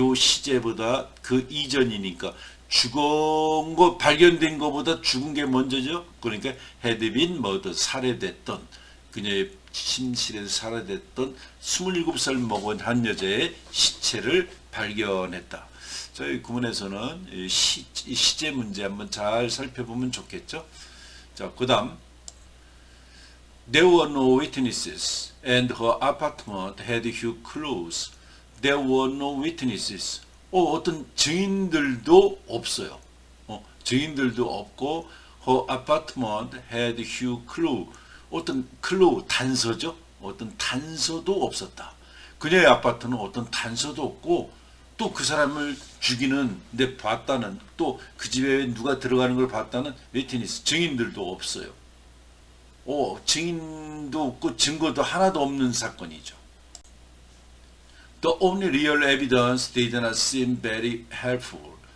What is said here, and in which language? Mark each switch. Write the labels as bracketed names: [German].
[Korean] 이 시제보다 그 이전이니까 죽은 거 발견된 거보다 죽은 게 먼저죠. 그러니까 [English] had been murdered, [Korean] 살해됐던, 그녀의 침실에서 살해됐던 27살 먹은 한 여자의 시체를 발견했다. 저희 구문에서는 이 시제 문제 한번 잘 살펴보면 좋겠죠. 자, 그 다음 [English] There were no witnesses and her apartment had few clues. There were no witnesses. [Korean] 어떤 증인들도 없어요. 증인들도 없고 [English] her apartment had few clues. [Korean] 어떤 clue, 단서죠. 어떤 단서도 없었다. 그녀의 아파트는 어떤 단서도 없고 또 그 사람을 죽이는데 봤다는, 또 그 집에 누가 들어가는 걸 봤다는 witness, 증인들도 없어요. 증인도 없고 증거도 하나도 없는 사건이죠. [English] The only real evidence did not seem very helpful.